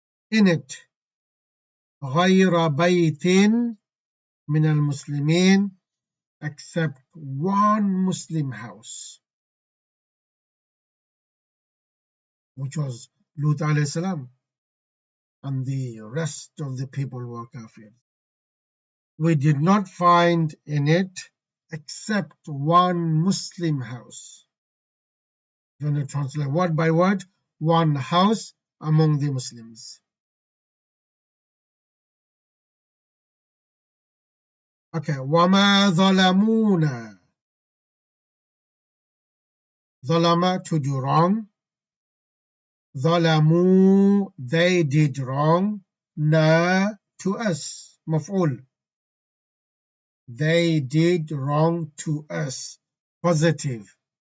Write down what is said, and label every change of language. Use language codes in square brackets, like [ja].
[en] In it, [ar] غير بيت من المسلمين, [en] except one Muslim house, which was Lut alayhi salam, and the rest of the people were kafir. We did not find in it except one Muslim house. Going to translate word by word, one house among the Muslims. [ar] Okay, وَمَا ظَلَمُونَا. [en] ظَلَمَ, to do wrong. ظَلَمُوا, they did wrong. Na, to us, maf'ul. They did wrong to us, positive.